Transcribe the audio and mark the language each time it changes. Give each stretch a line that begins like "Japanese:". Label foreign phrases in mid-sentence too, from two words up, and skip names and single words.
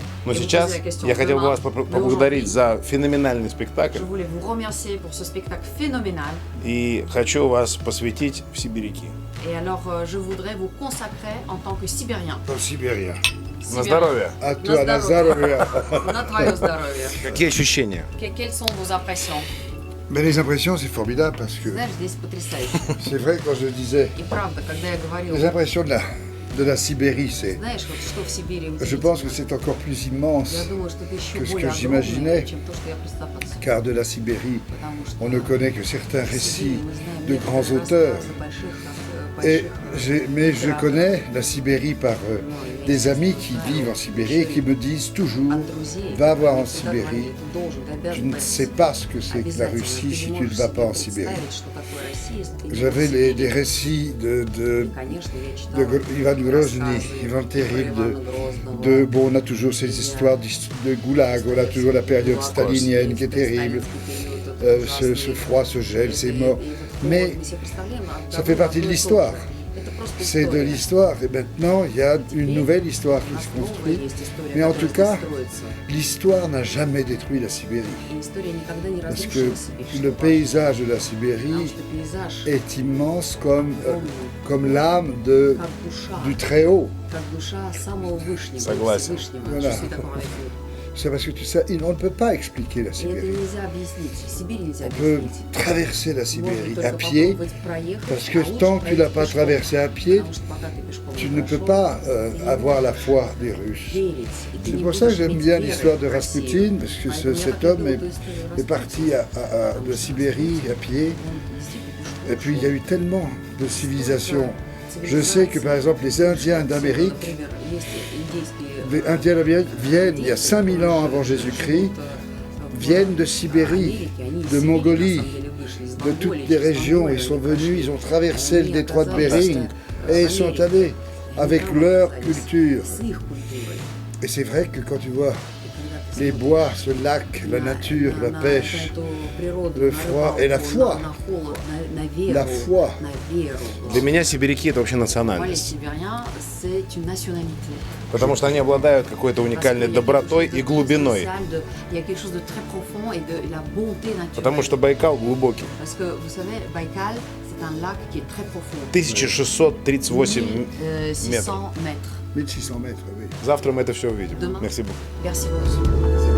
Russian: Но сейчас я хотел бы вас поблагодарить за феноменальный спектакль. И хочу вас посвятить в сибиряки. Сибирия. На здоровье. А toi, на здоровье. На твое здоровье. Какие ощущения?
French: Quelles sont vos impressions? Mais les impressions, c'est formidable parce que
Russian: Знаешь, здесь потрясающе.
French: c'est vrai quand je disais
Russian: И правда, когда я говорю,
French: les impressions de la Sibérie, c'est.
Russian: знаешь, вот что в Сибири
French: Je pense que c'est encore plus immense,
Russian: я думаю, что это еще
French: que ce
Russian: более
French: que j'imaginais,
Russian: огромное, чем то, что я представляла себе.
French: car de la Sibérie,
Russian: Потому что
French: on ne connaît que certains
Russian: в
French: récits
Russian: Сибири мы знаем
French: de
Russian: несколько
French: grands auteurs.
Russian: рассказов
French: Et mais je connais la Sibérie par des amis qui vivent en Sibérie et qui me disent toujours va voir en Sibérie. Je ne sais pas ce que c'est que la Russie si tu ne vas pas en Sibérie. J'avais des récits de Ivan Grozny, Ivan Terrible, bon, on a toujours ces histoires de goulag, on a toujours la période stalinienne qui est terrible, ce froid, ce gel, ces morts. Mais ça fait partie de l'histoire.
Russian: Это просто
French: c'est de
Russian: история.
French: l'histoire. Et maintenant, il y a une nouvelle histoire qui
Russian: У нас
French: se
Russian: новая
French: construit.
Russian: есть история,
French: Mais en
Russian: которая
French: tout cas,
Russian: строится.
French: l'histoire n'a jamais détruit la Sibérie.
Russian: И история никогда не
French: Parce
Russian: разрушила
French: que
Russian: Сибирь.
French: le
Russian: что
French: paysage de la
Russian: важно.
French: Sibérie
Russian: Потому что пейзаж
French: est immense comme l'âme
Russian: как душа,
French: du Très-Haut.
Russian: как душа самого Вышнего, Согласен. Всевышнего.
French: Voilà. Je suis d'accord avec vous. C'est parce que tout ça, on ne peut pas expliquer la
Russian: И это
French: Sibérie.
Russian: нельзя объяснить. Сибирь нельзя
French: On peut
Russian: объяснить.
French: traverser la
Russian: Можно
French: Sibérie
Russian: только
French: à pied,
Russian: попробовать проехать,
French: parce que
Russian: а лучше
French: tant que tu l'as
Russian: пройти
French: pas
Russian: пешком.
French: traversé à pied,
Russian: Потому что пока ты пешком
French: tu
Russian: не
French: ne peux
Russian: прошел,
French: pas
Russian: ты не
French: avoir la
Russian: можешь
French: foi des Russes.
Russian: верить, и ты
French: C'est
Russian: не
French: pour ça que
Russian: будешь
French: j'aime
Russian: иметь
French: bien
Russian: веры
French: l'histoire de
Russian: в Россию.
French: Rasputin, parce que
Russian: Поэтому я
French: cet
Russian: так
French: homme
Russian: люблю
French: est
Russian: эту историю
French: est parti
Russian: Распутина.
French: de Sibérie à pied.
Russian: Он действительно
French: Et puis il y a eu tellement de civilisations. Je sais que par exemple les Indiens d'Amérique,
Russian: Например, есть индейские
French: les Indiens d'Amérique viennent il y a 5000 ans avant Jésus-Christ, viennent de Sibérie, de Mongolie, de toutes les régions. Ils sont venus, ils ont traversé le détroit de Bering et ils sont allés avec leur culture.
Russian: с их культурой.
French: Et c'est vrai que quand tu vois
Russian: И когда ты
French: les bois, ce lac, la nature, la
Russian: на
French: pêche,
Russian: эту природу,
French: le
Russian: на
French: froid
Russian: рыбалку,
French: et la foi.
Russian: на холод, на веру,
French: La foi.
Russian: на веру. Для меня сибиряки это вообще
French: Pour moi, les
Russian: национальность.
French: Sibériens, c'est une nationalité.
Russian: Потому что они обладают какой-то уникальной
French: Parce qu'il y a
Russian: добротой
French: quelque chose
Russian: и
French: de
Russian: глубиной.
French: très spécial, il y a quelque chose de très profond et de la bonté naturelle.
Russian: Потому что Байкал глубокий.
French: Parce que vous savez, Baïkal, c'est un lac qui est très profond.
Russian: 1638 метров.
French: 600 mètres. 1600 mètres, oui.
Russian: Завтра мы это все увидим.
French: Demain. Merci beaucoup. Merci beaucoup.